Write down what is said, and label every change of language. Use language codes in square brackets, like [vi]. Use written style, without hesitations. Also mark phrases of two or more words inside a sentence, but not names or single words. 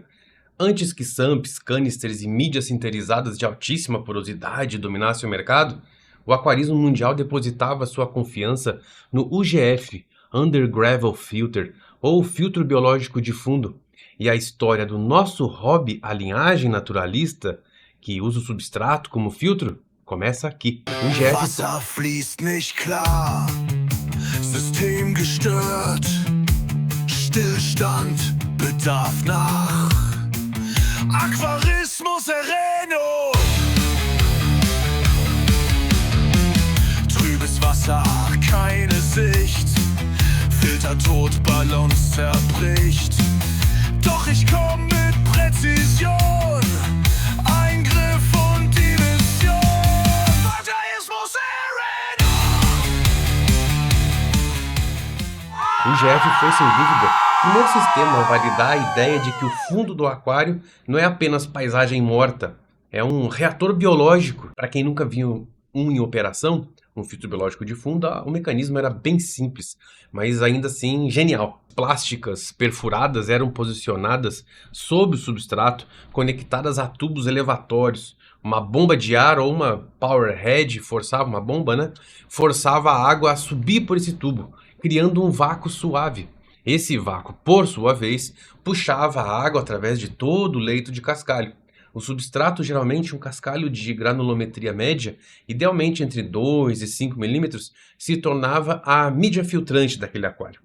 [pt] Antes que SAMPs, canisters e mídias sinterizadas de altíssima porosidade dominassem o mercado, o aquarismo mundial depositava sua confiança no UGF, [en] Undergravel Filter, [pt] ou filtro biológico de fundo. E a história do nosso hobby, a linhagem naturalista, que usa o substrato como filtro, começa aqui. UGF. [de] Wasser fließt nicht klar, System gestört, Stillstand bedarf nach Aquarismus Sereno. Trübes Wasser, keine Sicht, Filtertod, Balance zerbricht. Doch ich komm mit Präzision, Eingriff und Division. Aquarismus Sereno. [pt] O UGF foi, sem dúvida, o primeiro sistema a validar a ideia de que o fundo do aquário não é apenas paisagem morta, é um reator biológico. Para quem nunca viu um em operação, um filtro biológico de fundo, o mecanismo era bem simples, mas ainda assim genial. Plásticas perfuradas eram posicionadas sob o substrato, conectadas a tubos elevatórios. Uma bomba de ar ou uma [en] power head [pt] forçava forçava a água a subir por esse tubo, criando um vácuo suave. Esse vácuo, por sua vez, puxava a água através de todo o leito de cascalho. O substrato, geralmente um cascalho de granulometria média, idealmente entre 2 e 5 milímetros, se tornava a mídia filtrante daquele aquário.